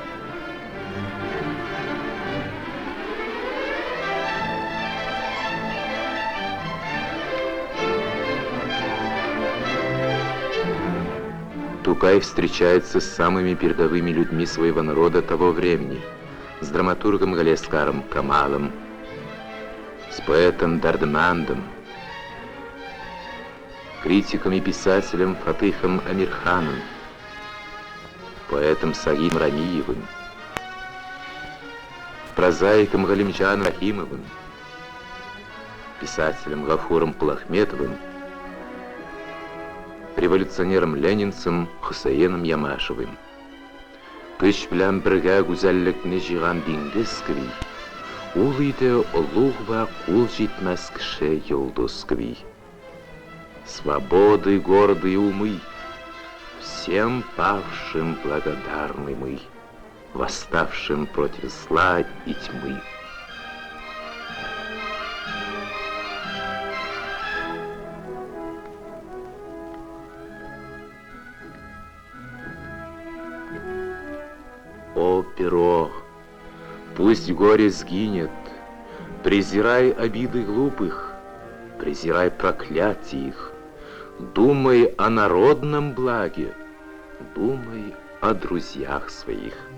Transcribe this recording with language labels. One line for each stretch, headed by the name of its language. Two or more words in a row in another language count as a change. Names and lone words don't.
Russian: Тукай встречается с самыми передовыми людьми своего народа того времени, с драматургом Галиаскаром Камалом, с поэтом Дардмандом, критиком и писателем Фатыхом Амирханом, поэтом Сагим Рамиевым, прозаиком Галимджаном Рахимовым, писателем Гафуром Кулахметовым, революционером-ленинцем Хусейном Ямашевым.
Tatar: Көч белән бергә гүзәллекне җыйган диңгез кеби, ул иде олуг вә кул җитмәс кеше йолдыз кеби.
Russian: Свободы гордые умы, всем павшим благодарны мы, восставшим против зла и тьмы. О, перо, пусть горе сгинет, презирай обиды глупых, презирай проклятие их, думай о народном благе, думай о друзьях своих.